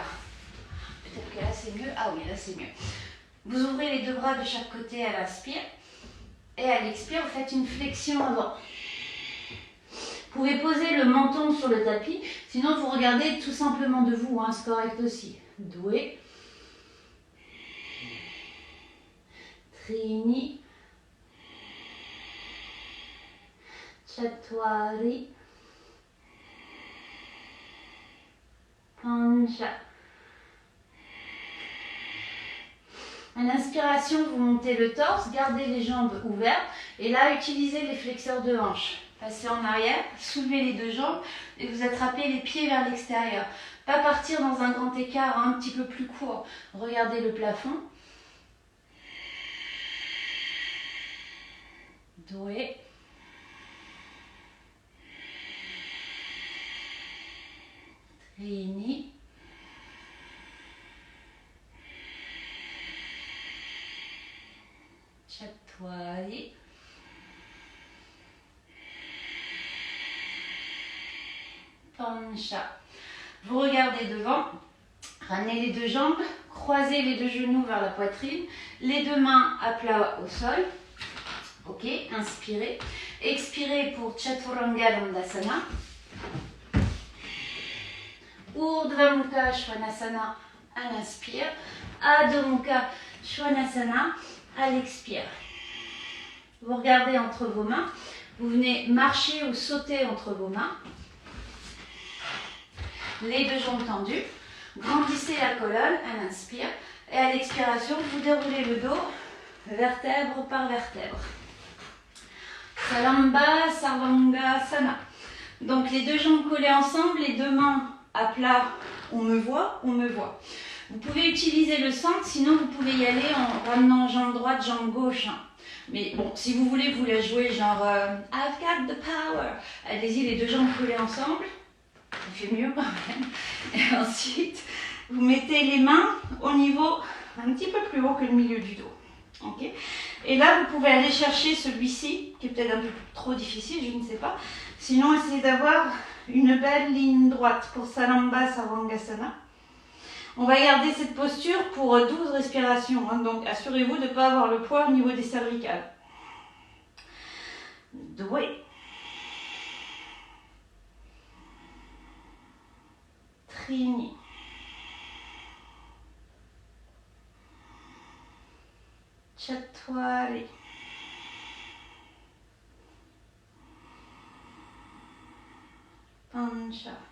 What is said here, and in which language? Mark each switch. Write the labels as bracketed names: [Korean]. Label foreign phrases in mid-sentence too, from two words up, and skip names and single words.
[French] Peut-être que là c'est mieux. Ah oui, là c'est mieux. Vous ouvrez les deux bras de chaque côté à l'inspire et à l'expire vous faites une flexion avant. Vous pouvez poser le menton sur le tapis, sinon vous regardez tout simplement de vous, hein, c'est correct aussi. Doué. Trini. Chatwari. Pancha. À l'inspiration, vous montez le torse, gardez les jambes ouvertes et là, utilisez les flexeurs de hanches. Passez en arrière, soulevez les deux jambes et vous attrapez les pieds vers l'extérieur. Pas partir dans un grand écart, un petit peu plus court. Regardez le plafond. Doué. Trini. Chatwari. Pancha. Vous regardez devant, ramenez les deux jambes, croisez les deux genoux vers la poitrine, les deux mains à plat au sol. Ok, inspirez. Expirez pour Chaturanga Dandasana. Urdhva Mukha Svanasana à l'inspire. Adho Mukha Svanasana à l'expire. Vous regardez entre vos mains. Vous venez marcher ou sauter entre vos mains. Les deux jambes tendues. Grandissez la colonne à l'inspire. Et à l'expiration, vous déroulez le dos, vertèbre par vertèbre. Salamba Sarvangasana. Donc les deux jambes collées ensemble, les deux mains à plat. On me voit, on me voit. Vous pouvez utiliser le centre, sinon vous pouvez y aller en ramenant jambe droite, jambe gauche. Mais bon, si vous voulez vous la jouer genre [English] I've got the power. [French] Allez-y, les deux jambes collées ensemble. Ça fait mieux quand même. Et ensuite, vous mettez les mains au niveau un petit peu plus haut que le milieu du dos. Okay. Et là, vous pouvez aller chercher celui-ci, qui est peut-être un peu trop difficile, je ne sais pas. Sinon, essayez d'avoir une belle ligne droite pour Salamba Sarvangasana. On va garder cette posture pour 12 respirations. Hein, donc, assurez-vous de ne pas avoir le poids au niveau des cervicales. Doué. Trini. Chatwari. Pancha.